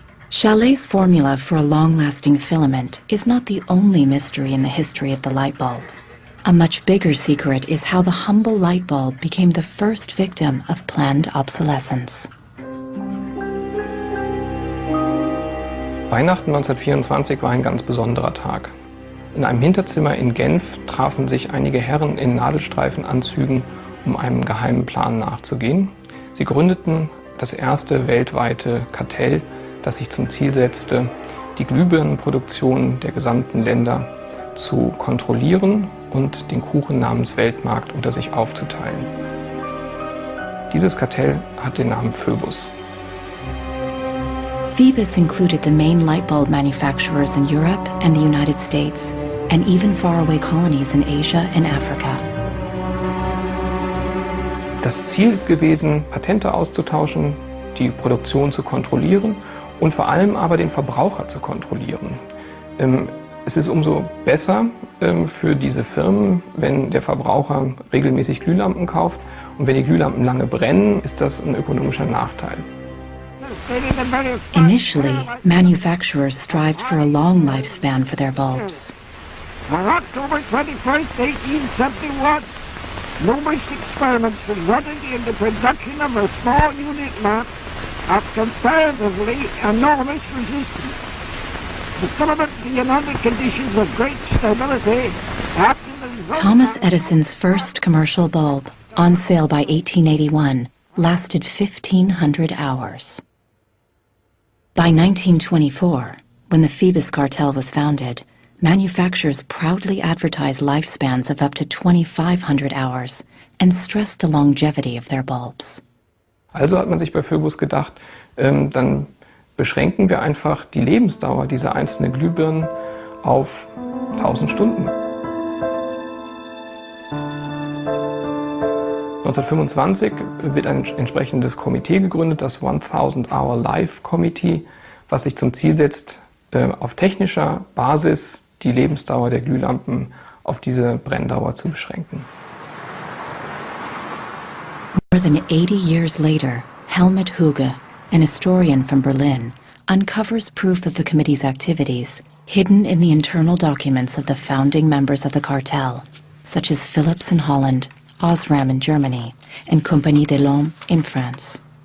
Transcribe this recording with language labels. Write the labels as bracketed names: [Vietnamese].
[English] Chaillet's formula for a long-lasting filament is not the only mystery in the history of the light bulb. A much bigger secret is how the humble light bulb became the first victim of planned obsolescence. [German] Weihnachten 1924 war ein ganz besonderer Tag. In einem Hinterzimmer in Genf trafen sich einige Herren in Nadelstreifenanzügen, um einem geheimen Plan nachzugehen. Sie gründeten das erste weltweite Kartell, das sich zum Ziel setzte, die Glühbirnenproduktion der gesamten Länder zu kontrollieren und den Kuchen namens Weltmarkt unter sich aufzuteilen. Dieses Kartell hat den Namen Phoebus. [English] Phoebus included the main light bulb manufacturers in Europe and the United States, and even faraway colonies in Asia and Africa. [German] Das Ziel ist gewesen, Patente auszutauschen, die Produktion zu kontrollieren und vor allem aber den Verbraucher zu kontrollieren. Es ist umso besser für diese Firmen, wenn der Verbraucher regelmäßig Glühlampen kauft, und wenn die Glühlampen lange brennen, ist das ein ökonomischer Nachteil. [English] Initially, manufacturers strived for a long lifespan for their bulbs. On October 21st, 1871, numerous experiments resulted in the production of a small unit lamp of comparatively enormous resistance. The filament being under conditions of great stability after the... Thomas Edison's first commercial bulb, on sale by 1881, lasted 1,500 hours. By 1924, when the Phoebus cartel was founded, manufacturers proudly advertised lifespans of up to 2,500 hours and stressed the longevity of their bulbs. [German] Also hat man sich bei Phoebus gedacht, dann beschränken wir einfach die Lebensdauer dieser einzelnen Glühbirnen auf 1000 Stunden. 1925 wird ein entsprechendes Komitee gegründet, das 1000 Hour Life Committee, was sich zum Ziel setzt, auf technischer Basis die Lebensdauer der Glühlampen auf diese Brenndauer zu beschränken. [English] More than 80 years later, Helmut Hüge, an historian from Berlin, uncovers proof of the committee's activities hidden in the internal documents of the founding members of the cartel, such as Philips in Holland, Osram in Germany, and Compagnie des Lampes in France.